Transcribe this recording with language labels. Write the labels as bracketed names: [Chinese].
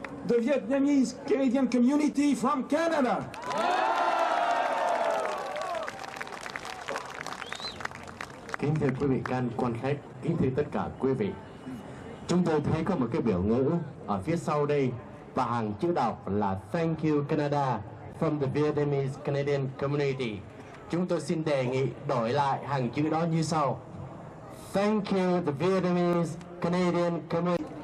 [English] the Vietnamese Canadian community from Canada. [Vietnamese] Kính thưa quý vị quan khách, kính thưa tất cả quý vị. Chúng tôi thấy có một cái biểu ngữ ở phía sau đây và hàng chữ đọc là [English] Thank you Canada from the Vietnamese Canadian Community. [Vietnamese] Chúng tôi xin đề nghị đổi lại hàng chữ đó như sau. [English] Thank you the Vietnamese Canadian Community.